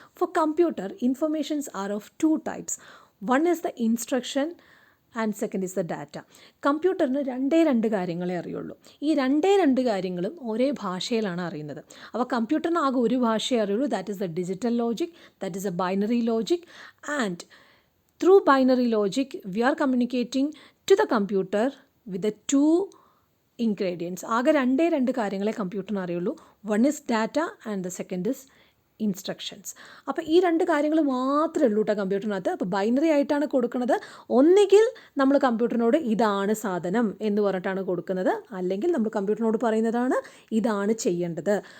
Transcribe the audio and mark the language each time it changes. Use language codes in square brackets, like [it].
[en] For computer informations are of two types. One is the instruction and second is the data. [ml] കമ്പ്യൂട്ടറിന് രണ്ട് കാര്യങ്ങളെ അറിയുള്ളൂ. ഈ രണ്ട് കാര്യങ്ങളും ഒരേ ഭാഷയിലാണ് അറിയുന്നത്. അപ്പോൾ കമ്പ്യൂട്ടറിന് ആകെ ഒരു ഭാഷയെ അറിയുള്ളൂ, [en] That is the digital logic, that is a binary logic. And through binary logic we are communicating to the computer with the two ingredients. [ml] ആകെ രണ്ട് കാര്യങ്ങളെ കമ്പ്യൂട്ടറിന് അറിയുള്ളൂ. [en] One is data and the second is instructions. [ml] അപ്പോൾ ഈ രണ്ട് കാര്യങ്ങൾ മാത്രമേ ഉള്ളൂ കേട്ടോ കമ്പ്യൂട്ടറിനകത്ത്. അപ്പോൾ ബൈനറി ആയിട്ടാണ് കൊടുക്കുന്നത്. ഒന്നുകിൽ നമ്മൾ കമ്പ്യൂട്ടറിനോട് ഇതാണ് സാധനം എന്ന് പറഞ്ഞിട്ടാണ് കൊടുക്കുന്നത്, അല്ലെങ്കിൽ നമ്മൾ കമ്പ്യൂട്ടറിനോട് പറയുന്നതാണ് ഇതാണ് ചെയ്യേണ്ടത്.